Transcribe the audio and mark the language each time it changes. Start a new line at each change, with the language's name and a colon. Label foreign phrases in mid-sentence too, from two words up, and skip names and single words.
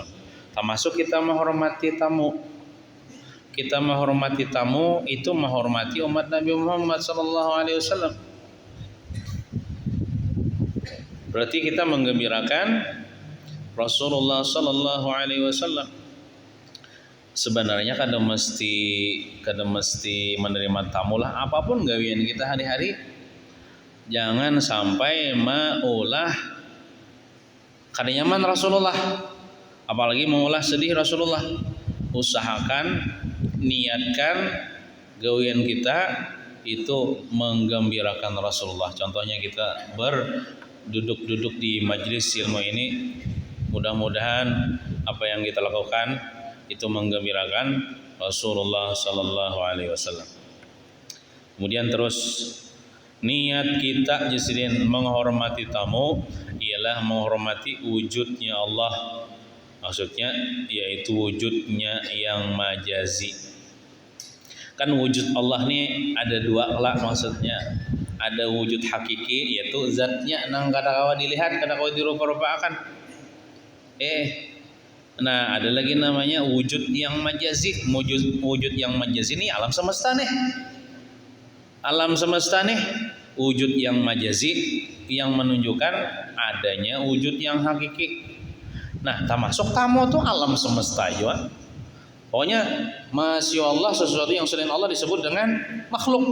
Indonesian: Termasuk kita menghormati tamu. Kita menghormati tamu itu menghormati umat Nabi Muhammad
Arabic: صلى الله عليه وسلم.
Indonesian: Berarti kita menggembirakan Rasulullah
Arabic: صلى الله عليه وسلم.
Banjar: Sebenarnya kada mesti menerima tamu lah, apapun gawian kita hari-hari. Jangan sampai maulah kada nyaman Rasulullah, apalagi maulah sedih Rasulullah.
Indonesian: Usahakan, niatkan gawian kita itu menggembirakan Rasulullah. Contohnya kita berduduk-duduk di majelis ilmu ini, mudah-mudahan apa yang kita lakukan itu menggembirakan Rasulullah
Arabic: صلى الله عليه وسلم.
Indonesian: Kemudian terus niat kita jadiin menghormati tamu ialah menghormati wujudnya Allah. Maksudnya yaitu wujudnya yang majazi. Kan wujud Allah nih ada dua lah maksudnya.
Banjar: Ada wujud hakiki yaitu zatnya nang kada kawa dilihat, kada kawa dirupa-rupakan.
Indonesian: Nah, ada lagi namanya wujud yang majazi. Wujud yang majazi ini alam semesta nih. Alam semesta nih wujud yang majazi yang menunjukkan adanya wujud yang hakiki. Nah, termasuk tamu tuh alam semesta juga. Pokoknya
Arabic: ما شاء الله
Indonesian: sesuatu yang selain Allah disebut dengan makhluk.